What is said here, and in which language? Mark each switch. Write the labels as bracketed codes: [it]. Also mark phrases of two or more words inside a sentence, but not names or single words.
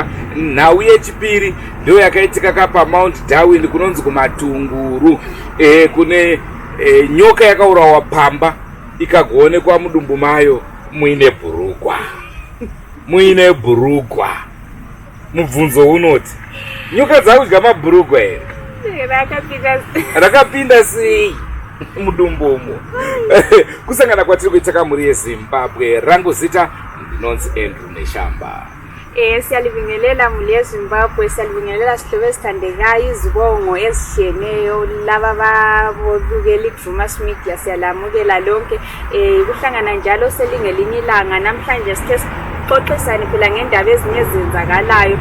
[sn] Nhau yechipiri ndo yakaitika kapa Mount Darwin kunonzi kumatunguru, kune nyoka yakaurawa pamba ikagoonekwa mudumbu mayo muine bhurugwa. Mubvunzo unoti nyoka dzakudya mabhurugwa here? Rakapinda sei mudumbumo? Kusangana kwatiri kuita muri Zimbabwe. Rangu zita ndinonzi Andrew Neshamba. [nd] Siyalibingelela muli Zimbabwe, siyalibingelela sihlove sithandekayo, izibongo ezishiyeneyo laba babukela Drewmas media, siyalamukela lonke. Kuhlangana njalo selingelinye ilanga. Namhlanje sithe sixoxisane phela ngendaba ezinye ezenzakalayo.